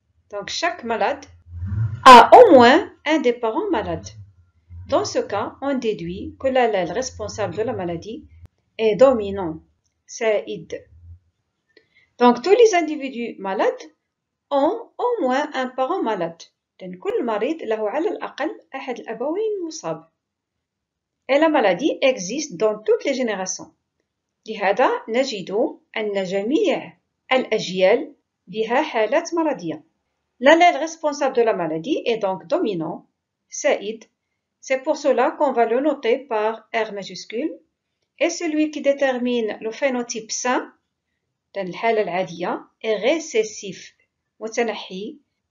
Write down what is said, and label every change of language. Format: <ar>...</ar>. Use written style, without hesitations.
<fr>Donc, chaque malade a au moins un des parents malades. Dans ce cas, on déduit que l'allèle responsable de la maladie est dominant, سائد. Donc, tous les individus malades ont au moins un parent malade.</fr> <ar>لأن كل مريض له على الأقل أحد الأبوين مصاب.</ar> <fr>Et la maladie existe dans toutes les générations.</fr> <ar>لهذا نجد أن جميع الأجيال بها حالات مرضية.</ar> <fr>L'allèle responsable de la maladie est donc dominant, سائد. C'est pour cela qu'on va le noter par R majuscule. Et celui qui détermine le phénotype sain, dans</fr> <ar>الحالة العادية,</ar> <fr>est récessif, متنحي.</fr>